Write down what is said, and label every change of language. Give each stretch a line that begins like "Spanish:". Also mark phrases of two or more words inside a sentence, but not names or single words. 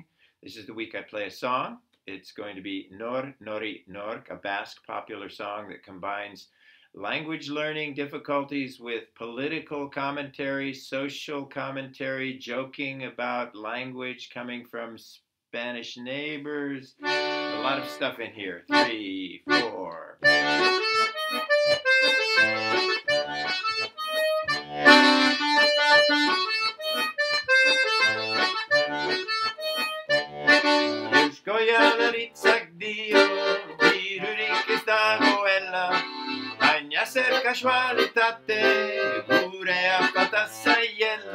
English: This is the week I play a song. It's going to be Nor Nori Nork, a Basque popular song that combines language learning difficulties with political commentary, social commentary, joking about language coming from Spanish neighbors. A lot of stuff in here. 3, 4.
Basque: Euskoialaritzak dio, dirurik ez dagoela, baina zer kasualitate, gure afata zaiela.